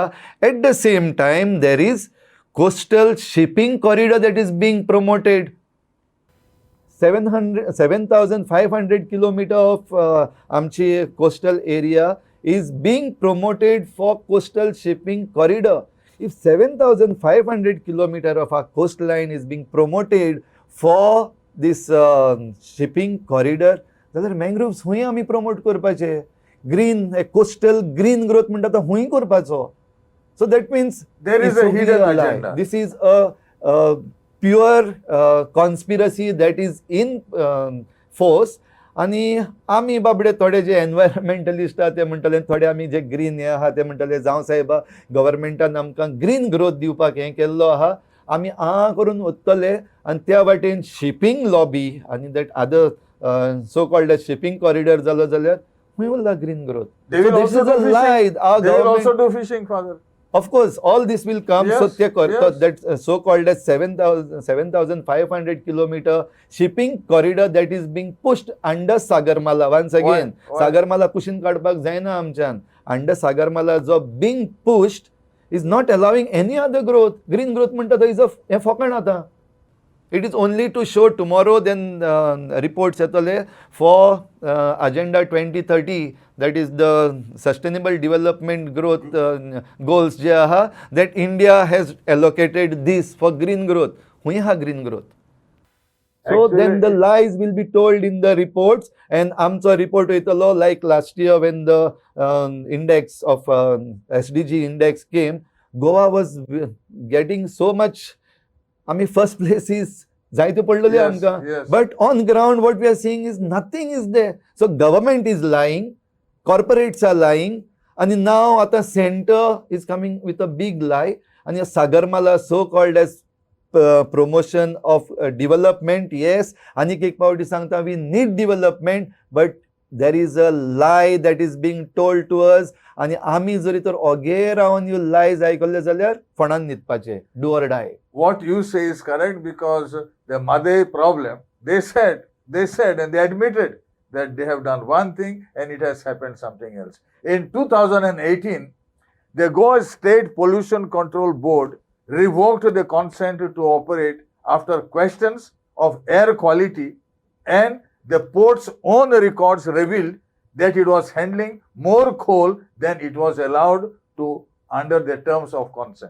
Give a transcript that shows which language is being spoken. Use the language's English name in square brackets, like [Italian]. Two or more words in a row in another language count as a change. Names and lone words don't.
[English] at the same time there is coastal shipping corridor that is being promoted. 7,500 kilometer of आमची coastal area is being promoted for coastal shipping corridor. If 7,500 kilometer of our coastline is being promoted for this shipping corridor, [Konkani] जाल्यार मँग्रोव्स हुंय आमी प्रमोट करपाचे. [English] green coastal green growth [Konkani] म्हणटा तो हुंय करपाचो. [English] so that means There is a hidden agenda. This is a pure conspiracy that is in force. [Konkani] आनी आमी बाबडे थोडे जे एनवायरमेंटलिस्ट आहा ते म्हणटले, थोडे आमी जे ग्रीन हे आहा ते म्हणटले जावं साहेबा गव्हर्मेंटान आमकां [English] green growth [Konkani] दिवपाक हें केल्लो आहा, आमी करून वतले आनी त्या वाटेन [English] shipping lobby [Konkani] आनी [English] that other so called as shipping corridor [Konkani] जालो जाल्यार खंय उरला [English] green growth? They will also do fishing. lie. Our They will also government, do fishing, Father. of course, all this will come. Yes, So yes. that so-called as 7,500 kilometer shipping corridor that is being pushed under Sagarmala. Once again, Why? [Konkani] Sagarmala kushin kadpak जायना आमच्यान. [English] Under Sagarmala जो being pushed is not allowing any other growth. Green growth [Konkani] म्हणटा थंय हें फकाण आता. [English] It is only to show tomorrow then reports येतले for Agenda 2030, that is the Sustainable Development Growth goals [Konkani] जे आहा, [English] that India has allocated this for green growth. [Konkani] हुंय हा [English] green growth. [Konkani] So [English] Actually, then the lies will be told in the reports, and [Konkani] आमचो report येतलो [English] like last year when the index of SDG index came, Goa was getting so much. I mean, first place is [Konkani] जायते पडलेले [English] Yes, [Konkani] आमकां. [English] yes. But on ground, what we are seeing is nothing is there. So government is lying, corporates are lying, and now at the center is coming with a big lie. And Sagarmala, so-called as promotion of development, yes. [Konkani] आनीक एक पावटी सांगता [English] we need development, but there is a lie that is being told to us. [Konkani] आणि आमी जरी तर ओगे रावन ह्यो लायज आयकल्ले जाल्यार फणान न्हिदपाचे, [English] do or die. What you say is correct, because the Madhei problem, they said and they admitted that they have done one thing and it has happened something else. In 2018, the Goa State Pollution Control Board revoked the consent to operate after questions of air quality, and the port's own records revealed that it was handling more coal than it was allowed to under the terms of consent.